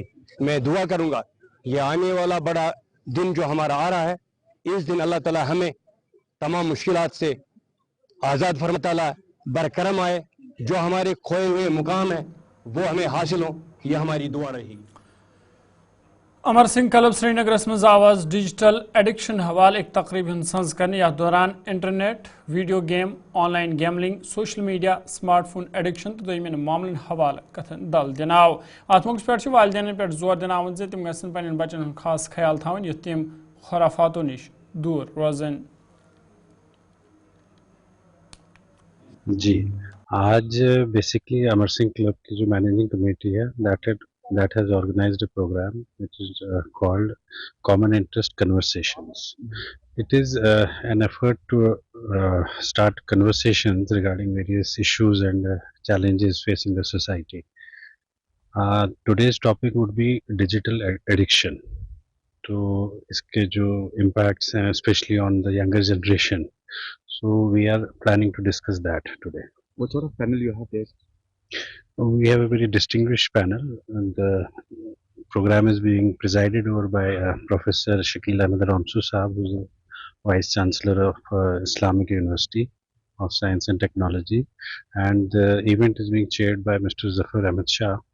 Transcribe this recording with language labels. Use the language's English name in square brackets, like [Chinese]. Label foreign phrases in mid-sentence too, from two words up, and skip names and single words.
[Urdu] میں دعا کروں گا یہ آنے والا بڑا دن جو ہمارا آ رہا ہے اس دن اللہ تعالی ہمیں تمام مشکلات سے آزاد فرمائے، تعالیٰ برکرم آئے، جو ہمارے کھوئے ہوئے مقام ہیں وہ ہمیں حاصل ہو، یہ ہماری دعا رہے گی. [Kashmiri] امر سنگھ کلب سری نگرس مز آواز [English] digital addiction [Kashmiri] حوالہ ایک تقریب ہند سنز کرنے یا دوران انٹرنیٹ، [English] video game, online gambling, social media, smartphone addiction [Kashmiri] تو دویمین معاملن حوالہ کتن دل دن آو. ات موقع پہ والدین پہ زور دن آمت زِ تم گھن پنن بچن ہند خاص خیال تھاون یُتھ تم خرافاتو نش دور روزن. [Urdu] جی آج بیسکلی امر سنگھ کلب کی جو مینیجنگ کمیٹی ہے [English] that has organized a program which is called Common Interest Conversations. It is an effort to start conversations regarding various issues and challenges facing the society. Today's topic would be digital addiction. [Urdu] تو اس کے جو impacts ہیں [English] especially on the younger generation. So we are planning to discuss that today. What sort of panel you have there? We have a very distinguished panel, and the program is being presided over by Professor Shakil Ahmed Ramsu Sahab, who is the Vice Chancellor of Islamic University of Science and Technology, and the event is being chaired by Mr.